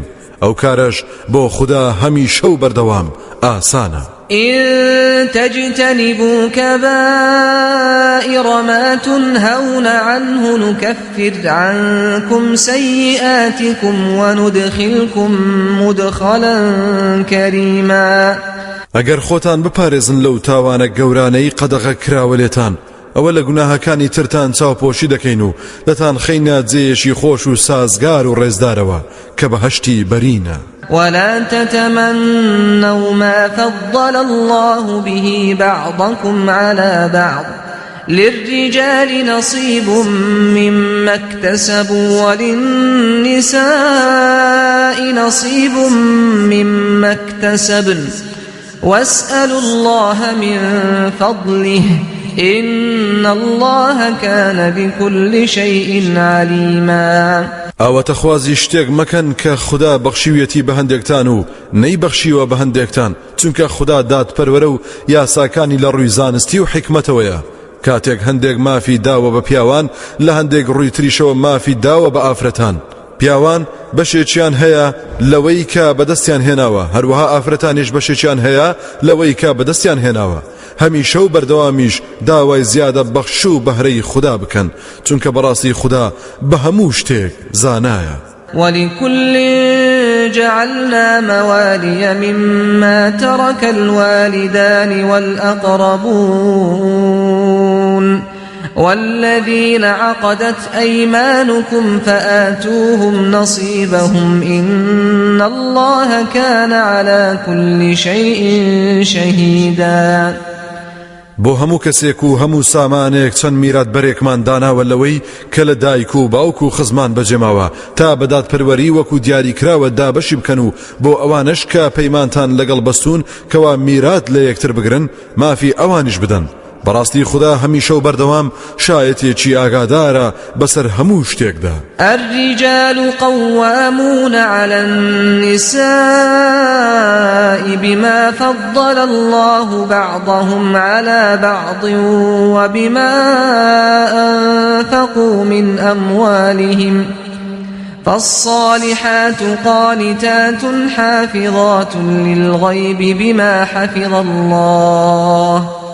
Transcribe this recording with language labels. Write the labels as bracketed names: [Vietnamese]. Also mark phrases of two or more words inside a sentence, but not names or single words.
[Central Kurdish] ئەو کارەش بۆ خدا هەمیشە و بەردەوام ئاسانە. [Arabic] إن تجتنبوا كبائر ما تنهون عنه نكفر عنكم سيئاتكم وندخلكم مدخلا كريما. [Central Kurdish] ئەگەر خۆتان بپارێزن لەو تاوانە گەورانەی قەدەغە کراوە لێتان ئەوە لە گوناهەکانی ترتان چاوپۆشی دەکەین و دەتان خەینە جێیەشی خۆش و سازگار و ڕێزدارەوە کە بەهەشتی بەرینە. [Arabic] ولا تتمنوا ما فضل الله به بعضكم على بعض للرجال نصيب مما اكتسبوا وللنساء نصيب مما اكتسبن واسألوا الله من فضله إن الله كان بكل شيء عليما. [Central Kurdish] ئەوە تەخوازی شتێک مەکەن کە خدا بەخشیویەتی بە هەندێکتان و نەیبەخشیوە بە هەندێکتان، چونکە خدا دادپەروەرە و یاساکانی لە ڕووی زانستی و حکمەتەوەیە. کاتێک هەندێک مافی داوە بە پیاوان لە هەندێک ڕووی تریشەوە مافی داوە بە ئافرەتان پیاوان بەشێکیان هەیە لەوەی کە بەدەستیان هێناوە هەروەها ئافرەتانیش بەشێکیان هەیە لەوەی کە بەدەستیان هێناوە هەمیشە و بەردەوامیش داوای زیادە بەخش و بەهرەی خوددا بکەن چونکە بەڕاستی خوددا بە هەموو شتێک زانایە [Arabic] ولكل جعلنا موالي مما ترك الوالدان والأقربون والذين عقدت أيمانكم فآتوهم نصيبهم إن الله كان على كل شيء شهيدا [Central Kurdish] بۆ هەموو کەسێک و هەموو سامانێک چەند میرات بەرێکمان داناوە لەوەی کە لە دایک و باوک و خزمان بەجێماوە تا بەدادپەروەری وەکو دیاریکراوە دابەشی بکەن و بۆ ئەوانش کە پەیمانتان لەگەڵ بەستون کەوا میرات لە یەکتر بگرن مافی ئەوانیش بدەن بەڕاستی خوددا هەمیشە و بەردەوام شایەتێکی ئاگادارە بەسەر هەموو شتێکدا [Arabic] الرجال قوامون على النساء بما فضل الله بعضهم على بعض وبما أنفقوا من أموالهم فالصالحات قانتات حافظات للغيب بما حفظ الله